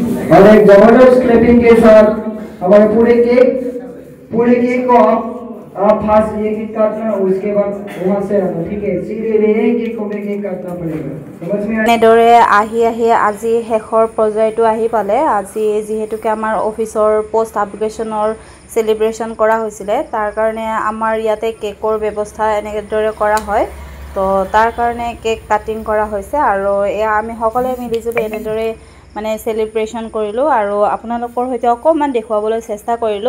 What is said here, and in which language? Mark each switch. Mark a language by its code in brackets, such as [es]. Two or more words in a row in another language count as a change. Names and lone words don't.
[hi] और एक जबरदस्त क्लैपिंग के साथ हमारे पूरे केक को आप फास्ट ये केक काटना, उसके बाद वहाँ से आना, ठीक है? सीधे ये केक को केक काटना पड़ेगा, समझ में? [as] এনেদৰে আহি আজি শেষৰ পৰ্যায়টো আহি পালে। আজি যিহেতুকে আমাৰ অফিচৰ [en] post upgradation celebration [as] কৰা হৈছিলে, তাৰ কাৰণে আমাৰ ইয়াতে কেকৰ ব্যৱস্থা এনেদৰে কৰা হয়। তো তাৰ কাৰণে [en] cake cutting [as] কৰা হৈছে আৰু এয়া আমি সকলোৱে মিলিজুলি এনেদৰে মানে সেলিব্ৰেশন কৰিলোঁ আৰু আপোনালোকৰ সৈতে অকণমান দেখুৱাবলৈ চেষ্টা কৰিলোঁ।